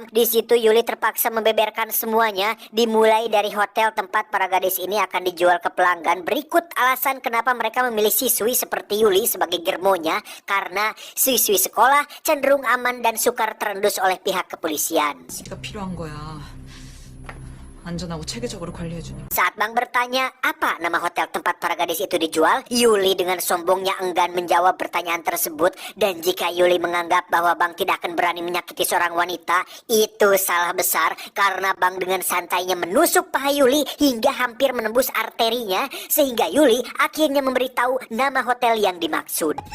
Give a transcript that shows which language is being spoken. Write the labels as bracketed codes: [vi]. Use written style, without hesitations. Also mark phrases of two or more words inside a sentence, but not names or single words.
[id] Di situ Yuli terpaksa membeberkan semuanya, dimulai dari hotel tempat para gadis ini akan dijual ke pelanggan. Berikut alasan kenapa mereka memilih siswi seperti Yuli sebagai germonya, karena siswi sekolah cenderung aman dan sukar terendus oleh pihak kepolisian. [ko] 지가 필요한 거야. 안전하고 체계적으로 관리해주니. [id] Saat Bang bertanya apa nama hotel tempat para gadis itu dijual, Yuli dengan sombongnya enggan menjawab pertanyaan tersebut. Dan jika Yuli menganggap bahwa Bang tidak akan berani menyakiti seorang wanita, itu salah besar karena Bang dengan santainya menusuk paha Yuli hingga hampir menembus arterinya, sehingga Yuli akhirnya memberitahu nama hotel yang dimaksud.